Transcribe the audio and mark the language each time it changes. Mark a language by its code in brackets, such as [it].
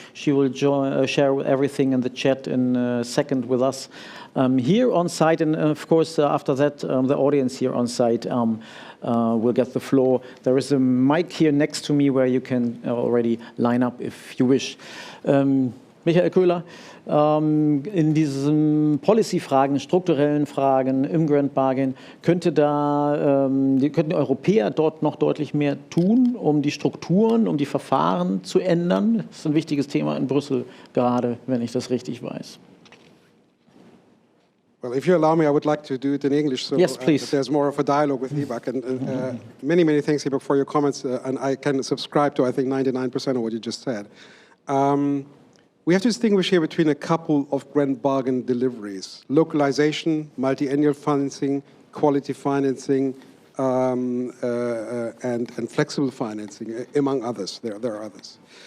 [en] She will share everything in the chat in a second with us here on site, and of course after that the audience here on site will get the floor. There is a mic here next to me where you can already line up if you wish. [de] Michael Köhler, in diesen Policy-Fragen, strukturellen Fragen im Grand Bargain, könnten die Europäer dort noch deutlich mehr tun, um die Strukturen, um die Verfahren zu ändern? Das ist ein wichtiges Thema in Brüssel gerade, wenn ich das richtig weiß. [en] Well, if you allow me, I would like to do it in English, so yes, please. There's more of a dialogue with Hibak. And many, many thanks, Hibak, for your comments. And I can subscribe to, I think, 99% of what you just said. We have to distinguish here between a couple of grand bargain deliveries: localization, multi-annual financing, quality financing, and flexible financing, among others. There are others.